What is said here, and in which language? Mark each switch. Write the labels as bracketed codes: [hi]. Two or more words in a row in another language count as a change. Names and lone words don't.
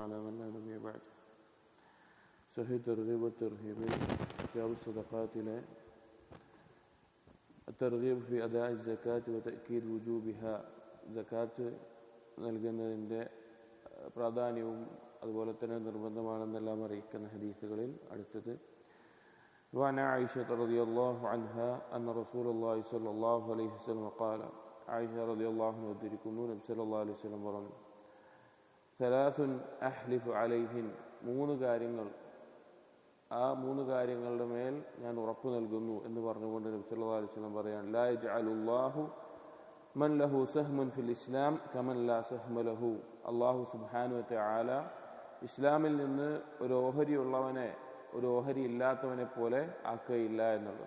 [ar] على من لا نبي بعد. [ml] സഹീഹ് തർഗീബ് വത്തർഹീബിൽ കിതാബ് സദഖാത്തിലെ [ar] الترغيب في أداء الزكاة وتأكيد وجوبها [ml] സകാത്ത് നൽകുന്നതിൻ്റെ പ്രാധാന്യവും അതുപോലെ തന്നെ നിർബന്ധമാണെന്നെല്ലാം അറിയിക്കുന്ന ഹദീസുകളിൽ അടുത്തത് [ar] وعن عائشة رضي الله عنها أن رسول الله صلى الله عليه وسلم قال عائشة رضي الله عنها [ml] ഉദ്ധരിക്കുന്നു നബി [ar] صلى الله عليه وسلم [ml] പറഞ്ഞു [ar] ثلاث أحلف عليهن [ml] മൂന്ന് കാര്യങ്ങൾ ആ മൂന്ന് കാര്യങ്ങളുടെ മേൽ ഞാൻ ഉറപ്പ് നൽകുന്നു എന്ന് പറഞ്ഞുകൊണ്ട് നബി [ar] صلى الله عليه وسلم [ml] പറയാണ് [ar] لا يجعل الله من له سهم في الإسلام كمن لا سهم له. الله سبحانه وتعالى [ml] ഇസ്ലാമിൽ നിന്ന് ഒരു ഓഹരിയുള്ളവനെ ഒരു ഓഹരി ഇല്ലാത്തവനെ പോലെ ആക്കുകയില്ല എന്നുള്ളത്.